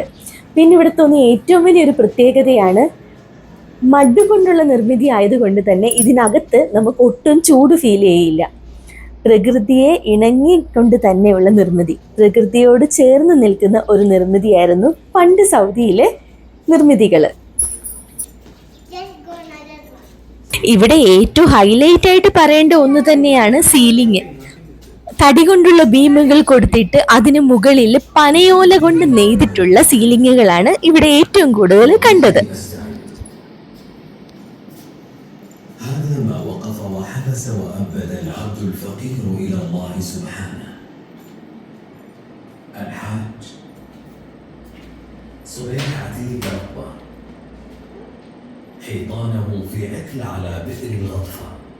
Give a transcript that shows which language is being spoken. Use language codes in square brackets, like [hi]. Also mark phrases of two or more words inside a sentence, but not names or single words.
[ml] പിന്നെ ഇവിടെ തോന്നിയ ഏറ്റവും വലിയൊരു പ്രത്യേകതയാണ് മഡ് കൊണ്ടുള്ള നിർമ്മിതി ആയതുകൊണ്ട് തന്നെ ഇതിനകത്ത് നമുക്ക് ഒട്ടും ചൂട് ഫീൽ ചെയ്യില്ല. പ്രകൃതിയെ ഇണങ്ങിക്കൊണ്ട് തന്നെയുള്ള നിർമ്മിതി, പ്രകൃതിയോട് ചേർന്ന് നിൽക്കുന്ന ഒരു നിർമ്മിതിയായിരുന്നു പണ്ട് സൗദിയിലെ നിർമ്മിതികൾ. [en] Just go another one. [ml] ഇവിടെ ഏറ്റവും ഹൈലൈറ്റ് ആയിട്ട് പറയേണ്ട ഒന്ന് തന്നെയാണ് സീലിംഗ്. തടി കൊണ്ടുള്ള ബീമുകൾ കൊടുത്തിട്ട് അതിന് മുകളിൽ പനയോല കൊണ്ട് നെയ്തിട്ടുള്ള സീലിങ്ങുകളാണ് ഇവിടെ ഏറ്റവും കൂടുതൽ കണ്ടത്. [ar] هذا ما وقف وحبس وأبد العبد الفقير إلى الله سبحانه. الحاج صبيح عتيق ربه حيطانه في عكل على بئر الغطفة،